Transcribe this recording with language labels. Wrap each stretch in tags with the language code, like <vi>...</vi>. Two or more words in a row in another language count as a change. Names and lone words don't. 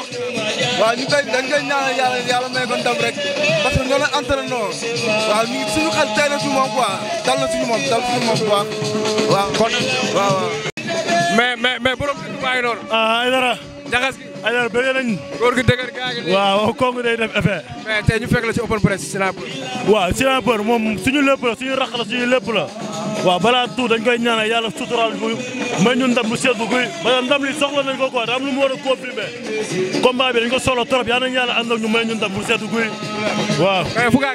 <wo>waaw ñu koy dañ koy ñaanal yàlla may ko ndam rek</wo> <fr>parce que</fr> <wo>ñoo leen entraîné waaw ñu suñu xel tey na ci moom quoi dal na suñu moom bu baax waaw kon waaw mais borom dëkk baa ngi noonu ay dara jaxas gi ay dara bëgg nañ góor gi dëgër gaa ngi waaw kongu day def effet mais tey ñu fekk la ci</wo> <en>open press</en> <wo>Sniper waaw Sniper moom suñu lépp la suñu rax la suñu lépp la waaw balaa tout dañ koy ñaanal yàlla suturaal bu may ñun ndam lu seddu guy</wo> <fr>parce que</fr> <wo>ndam li soxla nañ ko quoi da am lu mu war a confirmer combat bi dañ ko soxla trop yal nañu yàlla ànd ak ñu may ñun ndam lu seddu guy waaw fu gaay</wo>